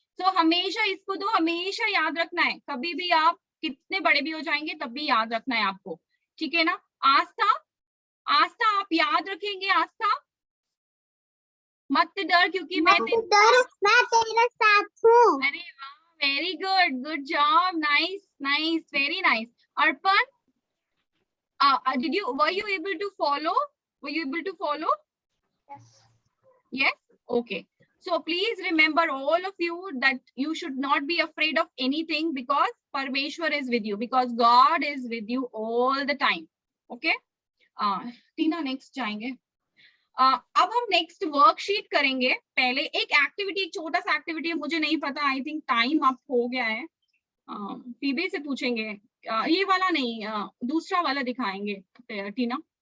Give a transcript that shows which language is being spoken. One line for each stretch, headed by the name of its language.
Hindi: सो हमेशा इसको तो हमेशा याद रखना है, कभी भी आप कितने बड़े भी हो जाएंगे तब भी याद रखना है आपको, ठीक है ना। आस्था, आस्था आप याद रखेंगे? आस्था मत डर क्योंकि मैं तेरे साथ हूँ। अरे वाह,
English: Very good, good job, nice nice, very nice. Arpan, were you able to follow? Were you able to follow? Yes, okay. So please remember, all of you, that you should not be afraid of anything because Parmeshwar is with you, because God is with you all the time.
Hindi: Okay? Tina next जाएंगे। अब हम next worksheet करेंगे। पहले एक activity, एक छोटा सा activity है, मुझे नहीं पता,
English: I think time up
Hindi: हो गया है। पीबी से पूछेंगे, ये वाला नहीं, दूसरा वाला दिखाएंगे टीना।